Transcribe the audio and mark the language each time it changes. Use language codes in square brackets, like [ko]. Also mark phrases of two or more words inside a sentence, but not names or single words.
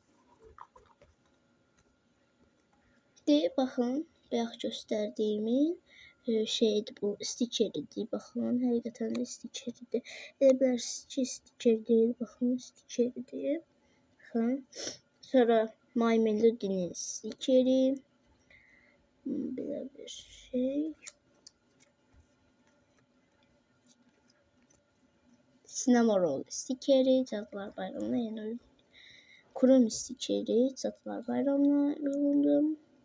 [az] Baxın, bayaq göstərdiyimin şeydir bu, stikeridir. Baxın, həqiqətən də stikeridir. Elə bilərsiniz ki, stiker deyil. Baxın, stikeridir. Baxın. Sonra My Melody'nin stikeri. Belə bir şey. Cinnamoroll stikeri. Cadılar Bayramı'na yeni oyun. Chromely stikeri. Cadılar Bayramı'na yolladım.